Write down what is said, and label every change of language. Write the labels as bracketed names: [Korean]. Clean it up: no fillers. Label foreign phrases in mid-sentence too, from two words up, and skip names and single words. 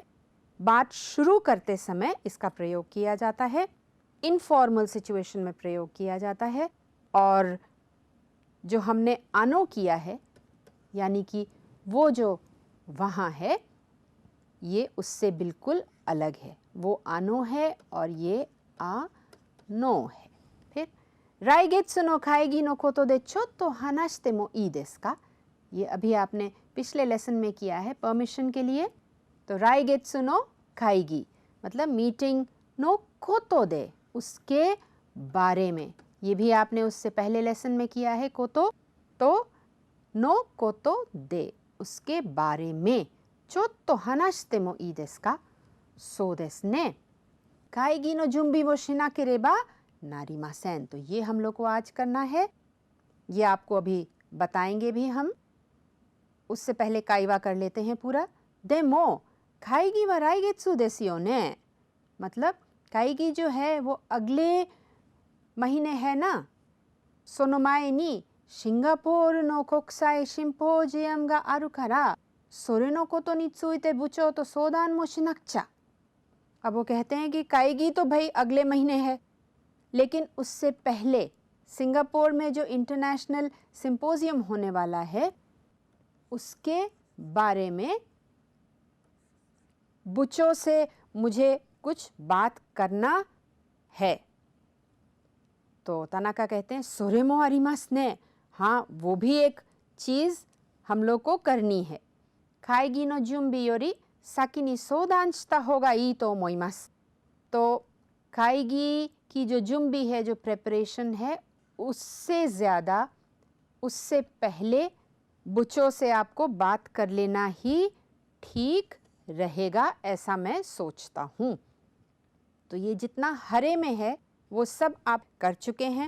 [Hindi] बात शुरू करते समय इसका प्रयोग किया जाता है, इनफॉर्मल सिचुएशन में प्रयोग किया जाता है. और जो हमने अनो किया है यानी कि वो जो वहाँ है ये उससे बिल्कुल अलग है. वो अनो है और ये आ नो है. [Japanese] फिर 来月の会議のことでちょっと話してもいいですか? [Hindi] ये अभी आपने पिछले लेसन में किया है परमिशन के लिए. तो [Japanese] 来月の会議 [Hindi] मतलब मीटिंग [Japanese] のことで, [Hindi] उसके बारे में. ये भी आपने उससे पहले लेसन में किया है कोतो. तो [Japanese] のことで, [Hindi] उसके बारे में. [Japanese] ちょっと話してもいいですか?そうですね. 会議の準備をしなければなりません. [Hindi] तो ये हम लोग को आज करना है, ये आपको अभी बताएंगे भी हम. उससे पहले काइवा कर लेते हैं पूरा. [Japanese] でも会議は来月ですよね. [Hindi] मतलब काइगी जो है वो अगले महीने है ना. [Japanese] その前にシンガポールの国際シンポジウムがあるから、それのことについて部長と相談もしなくちゃ. [Hindi] अब वो कहते हैं कि काइगी तो भाई अगले महीने है, लेकिन उससे पहले सिंगापुर में जो इंटरनेशनल सिंपोजियम होने वाला है उसके बारे में बुचो से मुझे कुछ बात करना है. तो तनाका कहते हैं [Japanese] それもありますね. [Hindi] हाँ, वो भी एक चीज़ हम लोग को करनी है. [Japanese] 会議の準備より先に相談した方がいいと思います。 [Hindi] तो खाएगी की जो जुम्बी है, जो प्रेपरेशन है, उससे ज़्यादा, उससे पहले बुचों से आपको बात कर लेना ही ठीक रहेगा, ऐसा मैं सोचता हूँ। तो ये जितना हरे में है वो सब आप कर चुके हैं।